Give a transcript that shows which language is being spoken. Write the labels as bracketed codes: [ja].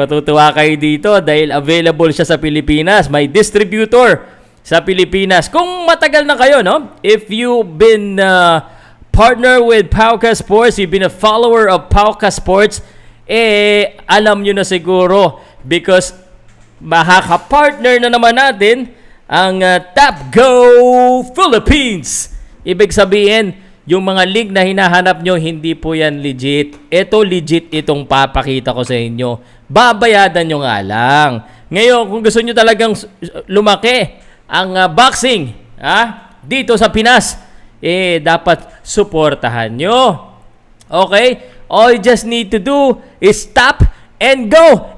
[tl] Matutuwa kayo dito dahil available siya sa Pilipinas. May distributor sa Pilipinas. Kung matagal na kayo, [en] if you've been partner with Powcast Sports, you've been a follower of Powcast Sports, [tl] alam nyo na siguro [en] because [tl] makaka-partner na naman natin ang Tap Go Philippines. Ibig sabihin, yung mga link na hinahanap nyo, hindi po yan legit. Ito legit itong papakita ko sa inyo. Babayadan nyo nga lang. Ngayon, kung gusto nyo talagang lumaki ang boxing dito sa Pinas, dapat suportahan nyo. Okay? [en] All you just need to do is tap and go.